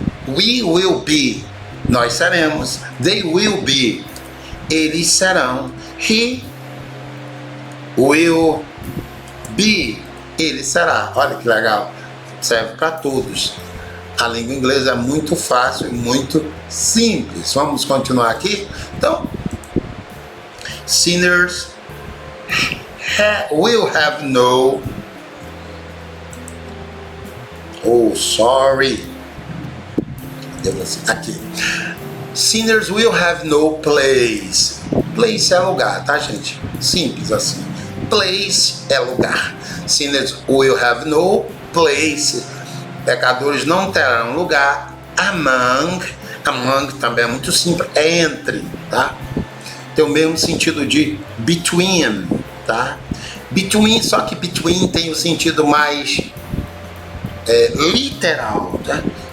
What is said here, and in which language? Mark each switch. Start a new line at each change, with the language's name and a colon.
English: We will be,
Portuguese: nós seremos.
English: They will be,
Portuguese: eles serão.
English: He will be,
Portuguese: ele será. Olha que legal, serve para todos. A língua inglesa é muito fácil e muito simples. Vamos continuar aqui?
English: Então, sinners will have no. Oh, sorry. Aqui. Sinners will have no place.
Portuguese: Place é lugar, tá, gente? Simples assim. Place é lugar.
English: Sinners will have no place.
Portuguese: Pecadores não terão lugar. Among também é muito simples. É entre, tá? Tem o mesmo sentido de between, tá? Between, só que between tem o sentido mais literal, tá?